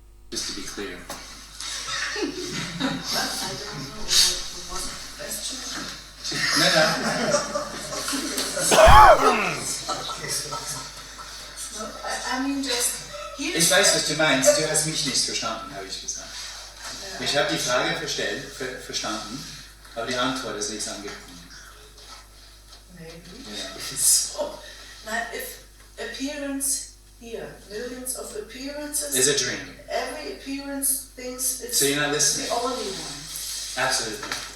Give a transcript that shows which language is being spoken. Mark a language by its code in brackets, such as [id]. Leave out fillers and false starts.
[en] just to be clear. I don't know what the question. No, I mean just here. [de] Ich weiß, was du meinst. Du hast mich nicht verstanden, habe ich gesagt. Ich habe die Frage verstanden, aber die Antwort ist nichts angekommen. [en] Maybe. Yeah. So, now if appearance here, millions of appearances. Is a dream. Every appearance thinks it's So you're not listening. the only one. Absolutely.